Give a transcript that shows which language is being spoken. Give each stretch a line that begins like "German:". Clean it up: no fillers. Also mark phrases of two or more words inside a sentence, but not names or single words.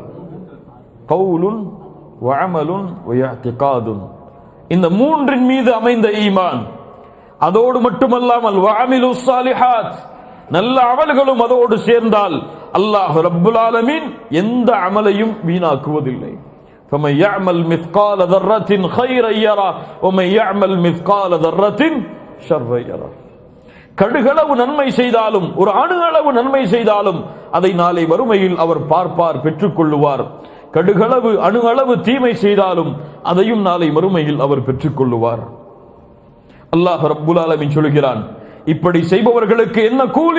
Arabic: قول و عمل و اعتقاد,
Tamil: இந்த மூன்றின் மீது அமைந்த ஈமான். அதோடு மட்டுமல்லாமல்
Arabic: وعملوا الصالحات,
Tamil: நல்ல அமல்களும் அதோடு சேர்ந்தால்
Arabic: الله رب العالمين
Tamil: எந்த அமலையும் வீணாக்குவதில்லை.
Arabic: فَمَن يَعْمَلْ مِثْقَالَ ذَرَّةٍ خَيْرًا يَرَهُ وَمَن يَعْمَلْ مِثْقَالَ ذَرَّةٍ شَرًّا يَرَهُ.
Tamil: கடுகளவு நன்மை செய்தாலும், ஒரு அணு அளவு நன்மை செய்தாலும் அதை நாளை மறுமையில் அவர் பார்ப்பார், பெற்றுக்கொள்ளுவார். கடுகளவு அணு அளவு தீமை செய்தாலும் அதையும் நாளை மறுமையில் அவர் பெற்றுக்கொள்ளுவார்.
Arabic: الله رب العالمين
Tamil: சொல்கிறான், இப்படி செய்பவர்களுக்கு என்ன கூலி?